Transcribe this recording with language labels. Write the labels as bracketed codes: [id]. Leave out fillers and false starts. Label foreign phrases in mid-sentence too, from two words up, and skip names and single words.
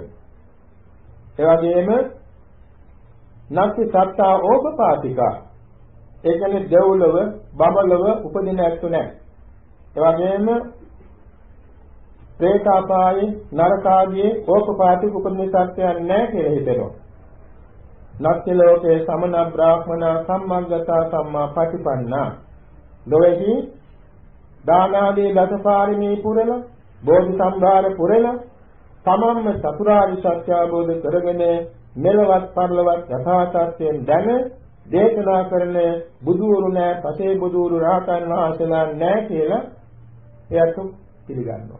[si] ඒ වගේම [pi] නැත්‍ය සත්තා ඕපපාතිකා. [si] ඒ කියන්නේ දෙව්ලොව, බඹලොව උපදින ඇත්තු නැහැ. ඒ වගේම ප්‍රේතාපායේ නරකාදී ඕපපාතික උපදින සත්‍යයන් නැහැ කියලා හිතෙනවා. [pi] නැත්‍ය ලෝකේ සමන බ්‍රාහ්මණ සම්මග්ගතා සම්මා පටිපන්නා. [si] ලෝකෙහි දානාදී දසපාරමී පුරල, බෝධි සම්භාර පුරල, තමන්ම චතුරාර්ය සත්‍ය අවබෝධ කරගෙන මෙලවත් පරලවත් යථා තත්ත්වයෙන් දැන දේශනා කරන බුදුවරු නැහැ, පසේ බුදුවරු රහතන් වහන්සේලා නැහැ කියලා එයාට පිළිගන්නවා.